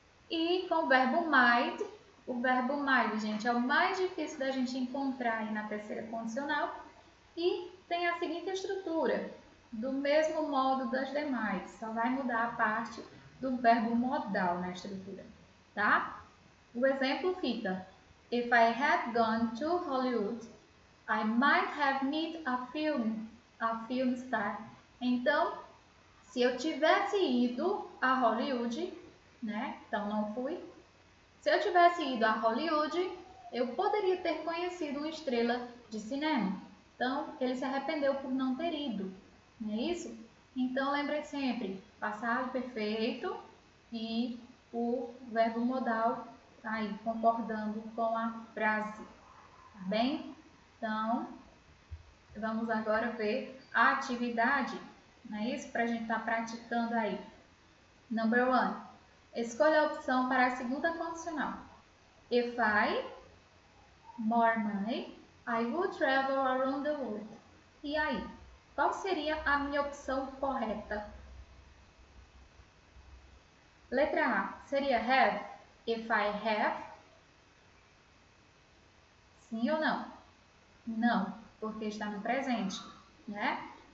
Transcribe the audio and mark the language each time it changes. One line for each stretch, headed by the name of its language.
Portuguese: E com o verbo might. O verbo might, gente, é o mais difícil da gente encontrar aí na terceira condicional e tem a seguinte estrutura, do mesmo modo das demais, só vai mudar a parte do verbo modal na estrutura, tá?
English: O exemplo fica: If I had gone to Hollywood, I might have met a film star.
Portuguese: Então, se eu tivesse ido a Hollywood, né? Então não fui. Se eu tivesse ido a Hollywood, eu poderia ter conhecido uma estrela de cinema. Então, ele se arrependeu por não ter ido, não é isso? Então, lembre sempre, passado perfeito e o verbo modal aí, concordando com a frase, tá bem? Então, vamos agora ver a atividade, não é isso? Para a gente estar praticando aí.
English: Number 1.
Portuguese: Escolha a opção para a segunda condicional.
English: If I more money, I would travel around the world.
Portuguese: E aí, qual seria a minha opção correta? Letra A seria have.
English: If I have.
Portuguese: Sim ou não? Não, porque está no presente, né?